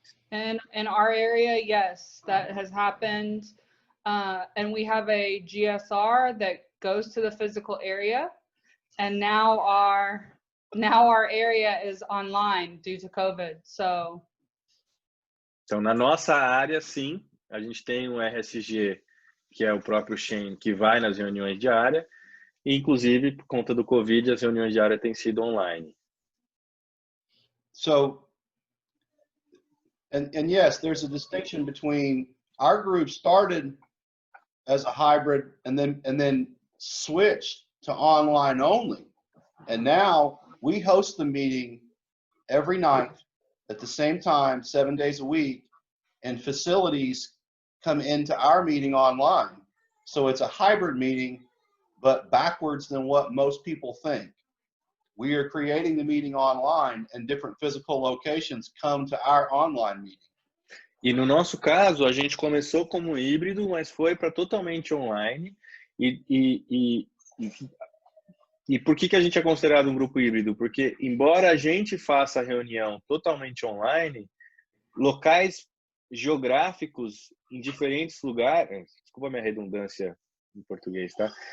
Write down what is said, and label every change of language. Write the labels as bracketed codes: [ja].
[en] And in our area, yes, that has happened. And we have a GSR that goes to the physical area. And now our area is online due to COVID. So. [pt] Então, na nossa área, sim, a gente tem um RSG, que é o próprio Shane, que vai nas reuniões de área. E, inclusive, por conta do COVID, as reuniões de área têm sido online. [en] So, and yes, there's a distinction between our group started as a hybrid and then switched to online only. And now we host the meeting every night at the same time, 7 days a week, and facilities come into our meeting online. So it's a hybrid meeting, but backwards than what most people think. We are creating the meeting online, and different physical locations come to our online meeting. [pt] E no nosso caso, a gente começou como híbrido, mas foi para totalmente online. E por que a gente é considerado um grupo híbrido? Porque, embora a gente faça a reunião totalmente online, locais geográficos em diferentes lugares, desculpa a minha redundância em português, tá?